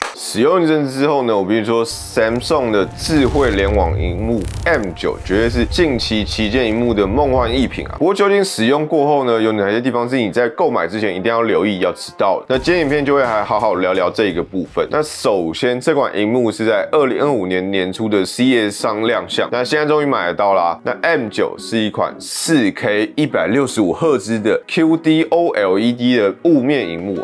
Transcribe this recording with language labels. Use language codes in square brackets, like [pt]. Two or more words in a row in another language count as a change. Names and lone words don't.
[zh] 使用一陣之後呢，我必須說 Samsung 的智慧聯網螢幕 M9 絕對是近期旗艦螢幕的夢幻逸品啊。不過究竟使用過後呢，有哪些地方是你在購買之前一定要留意、要知道的？那今天影片就会還好好聊聊這個部分。那首先，這款螢幕是在2025年年初的 CES 上亮相，那現在終於買得到啦。那 M9 是一款 4K 165赫茲的 QD OLED 的霧面螢幕啊。